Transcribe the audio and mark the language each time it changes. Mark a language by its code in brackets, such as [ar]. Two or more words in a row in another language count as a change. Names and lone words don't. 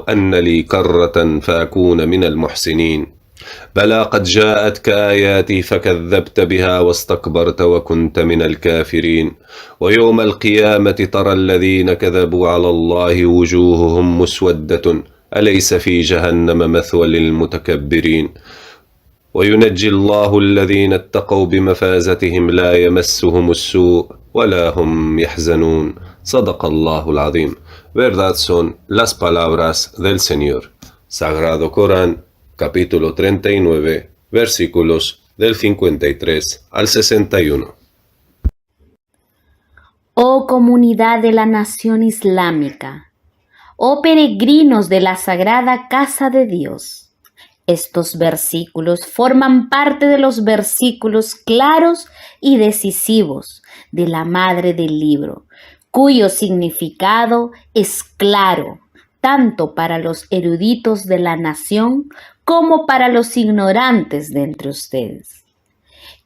[ar] أن لي كرة فأكون من المحسنين بلى قد جاءتك آياتي فكذبت بها واستكبرت وكنت من الكافرين ويوم القيامة ترى الذين كذبوا على الله وجوههم مسودة أليس في جهنم مثوى للمتكبرين وينجي الله الذين اتقوا بمفازتهم لا يمسهم السوء ولا هم يحزنون صدق الله العظيم. [es] Verdad son las palabras del Señor. Sagrado Corán, capítulo 39, versículos del 53 al 61. Oh comunidad de la nación islámica, oh peregrinos de la sagrada casa de Dios, estos versículos forman parte de los versículos claros y decisivos de la madre del libro, cuyo significado es claro, tanto para los eruditos de la nación como para los ignorantes de entre ustedes.